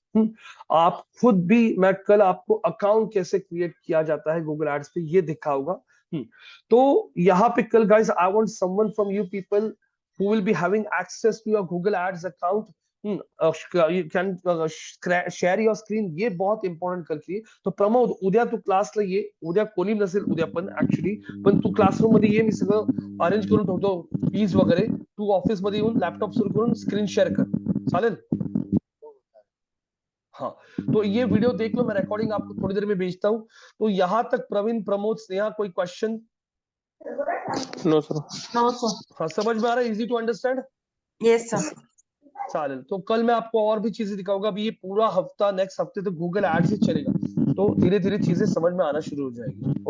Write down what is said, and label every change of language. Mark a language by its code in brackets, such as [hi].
[hi] आप खुद भी, मैं कल आपको अकाउंट कैसे क्रिएट किया जाता है गूगल एड्स पे ये दिखाऊंगा। तो यहाँ पे कल [en] guys I want someone from you people who will be having access to your Google Ads account you can share your screen, [hi] ये बहुत इम्पॉर्टंट करते. [mr] तो प्रमोद, उद्या तू क्लासला ये, उद्या कोणी नसेल उद्या पण ऍक्च्युली, पण तू क्लासरूम मध्ये ये, मी सगळं अरेंज करून ठेवतो फीज वगैरे. तू ऑफिस मध्ये येऊन लॅपटॉप सुरू करून स्क्रीन शेअर कर, चालेल? [hi] हाँ, तो ये वीडियो देख लो, मैं रिकॉर्डिंग आपको थोड़ी देर में भेजता हूँ. तो यहाँ तक प्रवीण, प्रमोद, स्नेहा, कोई question? [en] No, sir. No, sir. [hi] हाँ, समझ में आ रहा है? [en] Easy to understand? Yes, sir. [mr] चालेल. [hi] तो कल मैं आपको और भी चीजें दिखाऊंगा. अभी ये पूरा हफ्ता, नेक्स्ट हफ्ते तो गूगल एड्स ही चलेगा, तो धीरे धीरे चीजें समझ में आना शुरू हो जाएगी.